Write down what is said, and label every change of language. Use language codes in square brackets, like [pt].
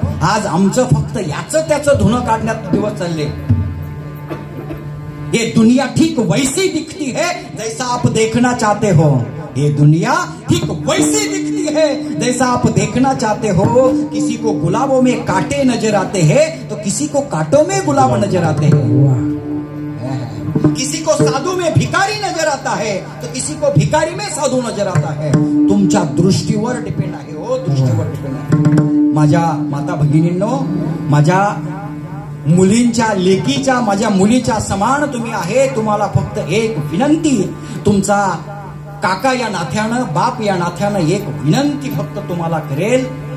[mr] आज आमचं फक्त याचं त्याचं धुणं काढण्यात दिवस चालले. [hi] ये दुनिया ठीक वैसी दिखती है जैसा आप देखना चाहते हो. ये दुनिया ठीक वैसी दिखती है जैसा आप देखना चाहते हो. किसी को गुलाबों में कांटे नजर आते हैं तो किसी को कांटों में गुलाब नजर आते हैं. किसी को साधु में भिकारी नजर आता है तो किसी को भिकारी में साधू नजर आता है. [mr] तुमच्या दृष्टीवर डिपेंड आहे हो, दृष्टीवर डिपेंड आहे. माझ्या माता भगिनींनो, माझ्या मुलींच्या लेकीच्या, माझ्या मुलीच्या समान तुम्ही आहे. तुम्हाला फक्त एक विनंती, तुमचा काका या नात्यानं, बाप या नात्यानं एक विनंती फक्त तुम्हाला करेल.